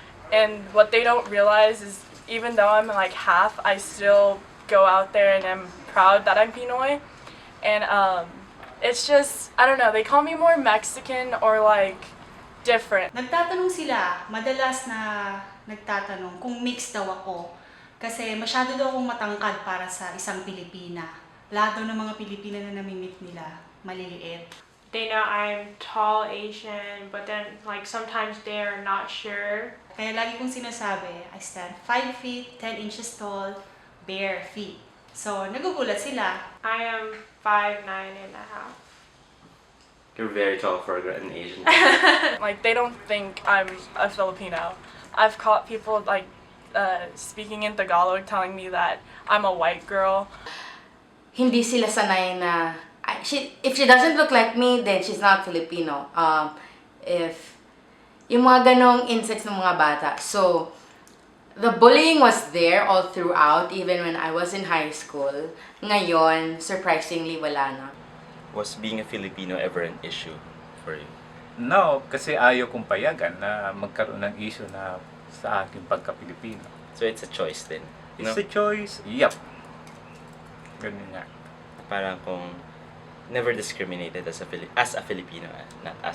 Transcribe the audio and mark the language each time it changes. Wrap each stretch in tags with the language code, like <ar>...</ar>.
<en>And what they don't realize is even though I'm like half, I still go out there and I'm proud that I'm Pinoy. And it's just, I don't know, they call me more Mexican or like different.</en> <tl>Nagtatanong sila, madalas na nagtatanong kung mixed daw ako. Kasi masyado daw akong matangkad para sa isang Pilipina. Lahat daw ng mga Pilipina na namimit nila, maliliit.</tl> <en>They know I'm tall Asian, but then like sometimes they're not sure.</en> <tl>Kaya lagi kong sinasabi,</tl> <en>I stand 5 feet, 10 inches tall, bare feet.</en> <tl>So, nagugulat sila.</tl> <en>I am 5'9.5". You're very tall for an Asian. Like they don't think I'm a Filipino. I've caught people like speaking in Tagalog telling me that I'm a white girl.</en> <tl>Hindi sila sanay na,</tl> <en>if she doesn't look like me, then she's not Filipino.</en> <tl>If yung mga ganong insights ng mga bata.</tl> <en>So, the bullying was there all throughout, even when I was in high school.</en> <tl>Ngayon, surprisingly, wala na.</tl> <en>Was being a Filipino ever an issue for you?</en> <tl>No, kasi ayaw kong payagan na magkaroon ng issue na sa aking pagka-Pilipino.</tl> <en>So it's a choice din? It's a choice? Yup.</en> <tl>Ganun nga. Parang kung</tl> <en>never discriminated as a Filipino, not as</en>